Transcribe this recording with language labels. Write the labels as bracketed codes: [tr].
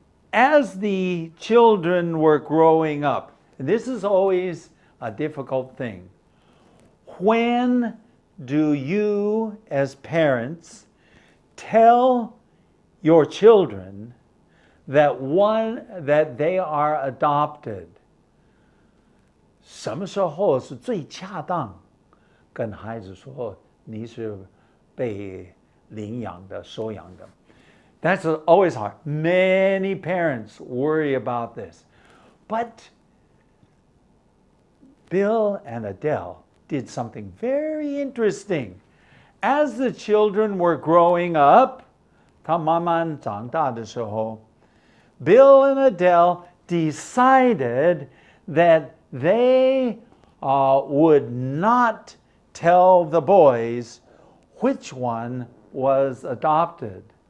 [en] As the children were growing up, and this is always a difficult thing, when do you as parents tell your children that they are adopted? [zh] 什么时候是最恰当跟孩子说你是被领养的收养的 [en] That's always hard. Many parents worry about this. But Bill and Adele did something very interesting. As the children were growing up, [zh] 他慢慢长大的时候 [en] Bill and Adele decided that they would not tell the boys which one was adopted.